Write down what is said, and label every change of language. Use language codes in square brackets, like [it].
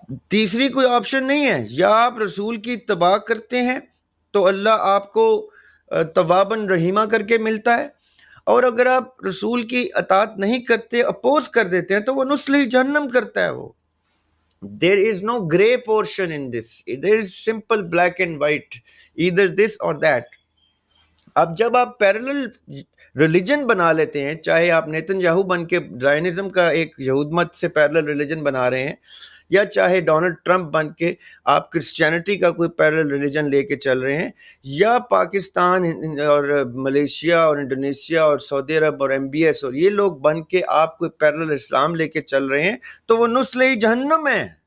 [ur] تیسری کوئی آپشن نہیں ہے، یا آپ رسول کی اتباع کرتے ہیں تو اللہ آپ کو تواباً رحیمہ کر کے ملتا ہے، اور اگر آپ رسول کی اطاعت نہیں کرتے، اپوز کر دیتے ہیں، تو وہ نسلی جہنم کرتا ہے وہ۔ [en] There is no gray portion in this. There is simple black and white, either this or that. [ur] اب جب آپ پیرلل ریلیجن بنا لیتے ہیں، چاہے آپ نیتن یاہو بن کے زائنزم کا ایک یہود مت سے پیرلل ریلیجن بنا رہے ہیں، یا چاہے ڈونلڈ ٹرمپ بن کے آپ کرسچینٹی کا کوئی پیرلل ریلیجن لے کے چل رہے ہیں، یا پاکستان اور ملیشیا اور انڈونیشیا اور سعودی عرب اور MBS اور یہ لوگ بن کے آپ کوئی پیرلل اسلام لے کے چل رہے ہیں، تو وہ نسل جہنم ہے۔